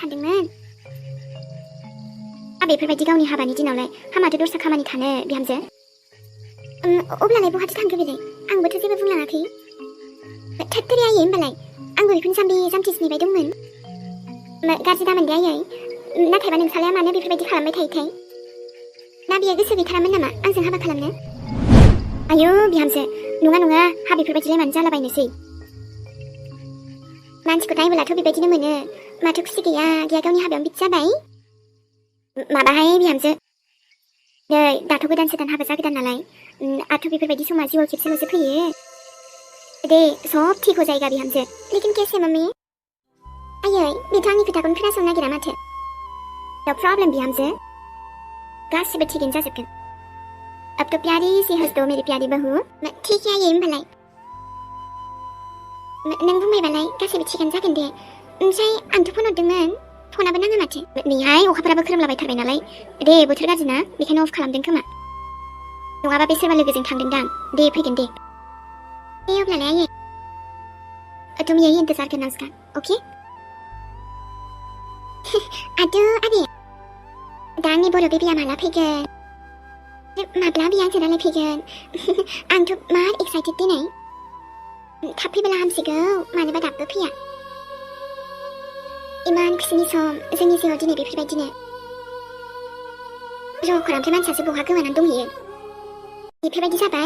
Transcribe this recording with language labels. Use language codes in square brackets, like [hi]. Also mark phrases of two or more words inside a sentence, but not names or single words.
[brx] सानदोंमोन बेफोरबायदि गावनि हाबानि दिनावलाय हामाथो दस्रा खामानि थानो बिहामजो अब्लालाय बहाथो थांखो बेलाय आंबोथ' जेबो बुंलाङाखै थोरै आयै होमबालाय आंबो बेखौनो जाम्बि जाम्बिसो नेबाय दंमोन गाज्रि दामोन दे आयै नाथायबा नोंसालाया मानो बेफोरबायदि खालामबाय थायोथाय ना बियो गोसो गैथारामोन नामा आंजों हाबा खालामनो आयौ बिहामजो नङा हा बेफोरबायदिलाय मानो जालाबायनोसै मानसिखौ नायबोलाथ' बेबायदिनो मोनो माथो खुसि गैया गावनि हाबायावनो बिदि जाबाय माबाहाय बिहामजो नै दाथ' गोदान हाबा जागोदान नालाय आथ' बेफोरबायदि समा जिउआव खेबसेल'सो फैयो दे [hi] सब ठीक हो जायगा [brx] बिहामजो [hi] लेकिन कैसे मम्मी [brx] आयै बेथ' आंनि खोथाखौनो खोनासंनो नागिरा माथो [en] no problem [brx] बिहामजो गासिबो थिगैनो जाजोबगोन [hi] अब तो प्यारी सी हंस दो मेरी प्यारी बहू ठीक है [brx] आयै होमबालाय नों बुंबायबालाय गासिबो थिगानो जागोन दे ओमफ्राय आंथ' फन हरदोंमोन फनाबो नाङा माथो नैहाय अखाफोराबो खोरोमलाबायथारबाय नालाय दे बोथोर गाज्रि ना बेखायनो अफ खालामदों खोमा नङाबा बे सोरबा लोगोजों थांदोंदां दे फैगोन दे अब्लालाय आयै [hi] तुम यही इंतजार करना उसका ओके [id] aduh adik [brx] दा आंनि बर' बेबिया माला फैगोन माब्ला बियो आंजों रायलायफैगोन आंथ' मार एक्साइटेड दिनै थाब फैबोला हामसिगौ मानोबा दाबो फैया इमान खुसिनि सम जोंनि जिउआव दिनै बेफोरबायदिनो र'खरामफ्राय मानसियासो बहा गोमानानै दंहैयो बेफोरबायदि जाबाय